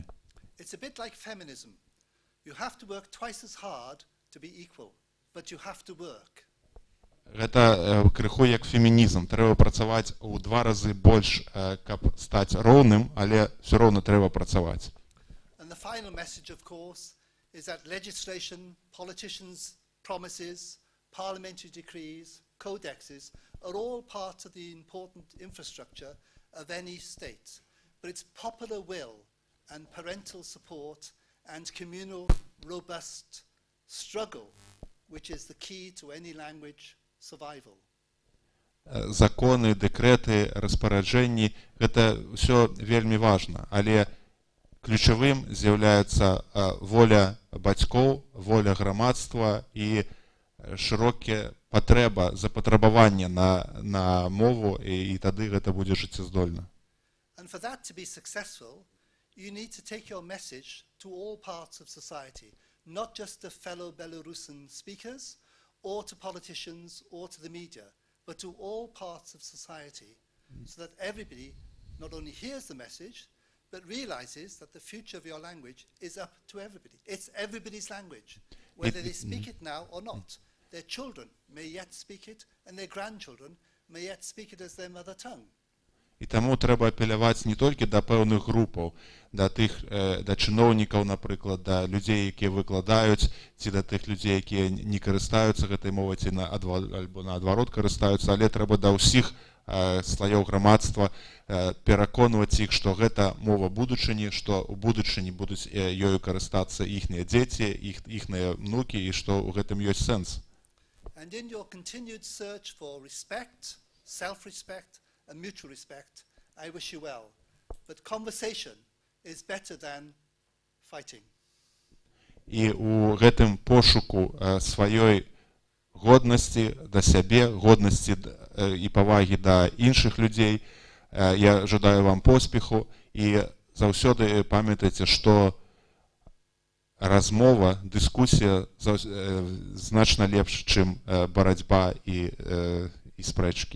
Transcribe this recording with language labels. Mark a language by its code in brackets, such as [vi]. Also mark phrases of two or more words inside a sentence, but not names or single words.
[en] It's a bit like feminism. You have to work twice as hard to be equal, but you have to work. [be] Гэта крыху як фемінізм. Трэба працаваць у 2 разы больш, каб стаць роўным, але ўсё роўна трэба працаваць. [en] And the final message, of course, is that legislation, politicians' promises, parliamentary decrees, codexes are all part of the important infrastructure of any state. But it's popular will and parental support and communal, robust struggle, which is the key to any language survival. [be] Законы, дэкрэты, распараджэнні – гэта ўсё вельмі важна, але ключавым з'яўляецца воля бацькоў, воля грамадства і шырокая патрэба, запатрабаванне на мову, і тады гэта будзе жыццяздольна. [en] And for that to be successful, you need to take your message to all parts of society, not just to fellow Belarusian speakers, or to politicians, or to the media, but to all parts of society, so that everybody not only hears the message, but realizes that the future of your language is up to everybody. It's everybody's language, whether they speak it now or not. Their children may yet speak it, and their grandchildren may yet speak it as their mother tongue. [be] І таму трэба апеляваць не толькі да пэўных групаў, да чыноўнікаў, напрыклад, да людзей, якія выкладаюць, ці да тых людзей, якія не карыстаюцца гэтай мовай, ці альбо наадварот карыстаюцца, але трэба да ўсіх слаёў грамадства пераконваць іх, што гэта мова будучыні, што ў будучыні будуць ёю карыстацца іхныя дзеці, іхныя внукі, і што ў гэтым ёсць сэнс. [en] And in your continued search for respect, self-respect, and mutual respect, I wish you well. But conversation is better than fighting. [be] І у гэтым пошуку сваёй годнасці да сябе, годнасці і павагі да іншых людзей я жадаю вам поспеху, і заўсёды памятайце, што размова, дыскусія значна лепш, чым барацьба і спрэчкі.